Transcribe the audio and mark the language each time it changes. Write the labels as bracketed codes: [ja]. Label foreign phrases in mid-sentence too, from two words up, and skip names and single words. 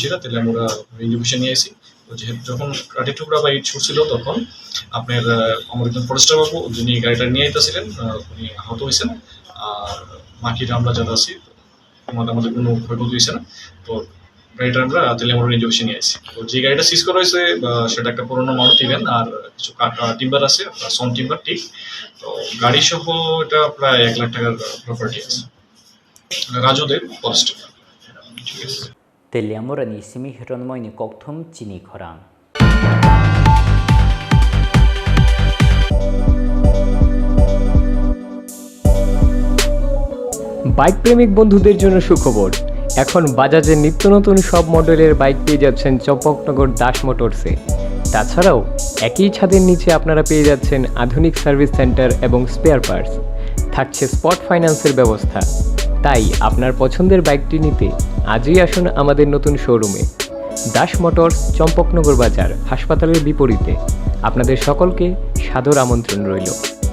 [bn] এসে তাহলে আমরা [en] range office [bn] নিয়ে আসি তো যেহেতু যখন কাঠি টুকরা বা ইট ছুটছিল তখন আপনার আমার একজন ফরেস্টার বাবু যিনি গাড়িটা নিয়ে আইতেছিলেন উনি আহত হয়েছেন আর বাকিটা আমরা যারা আছি আমাদের কোনো ক্ষয়ক্ষতি হয়েছে না তো গাড়িটা আমরা তাহলে আমরা [en] range office [bn] নিয়ে আসি তো যে গাড়িটা সিজ করা হয়েছে সেটা একটা পুরোনো মারুতি ভ্যান আর কিছু টিম্বার আছে [en] sal timber [bn] ঠিক তো গাড়ি সহ এটা প্রায় 1 লাখ টাকার প্রপার্টি আছে রাজুদের ফরেস্ট [trp] telemurani simi hironmoini kokthum Chini Khorang [bn] বাইক প্রেমিক বন্ধুদের জন্য সুখবর এখন বাজাজের নিত্য নতুন সব মডেলের বাইক পেয়ে যাচ্ছেন চম্পকনগর দাস মোটরসে তাছাড়াও একই ছাদের নিচে আপনারা পেয়ে যাচ্ছেন আধুনিক [en] service center [bn] এবং [en] spare parts [bn] থাকছে [en] spot finance [bn] ব্যবস্থা তাই আপনার পছন্দের বাইকটি নিতে আজই আসুন আমাদের নতুন শোরুমে দাস মোটরস চম্পকনগর বাজার হাসপাতালের বিপরীতে আপনাদের সকলকে সাদর আমন্ত্রণ রইল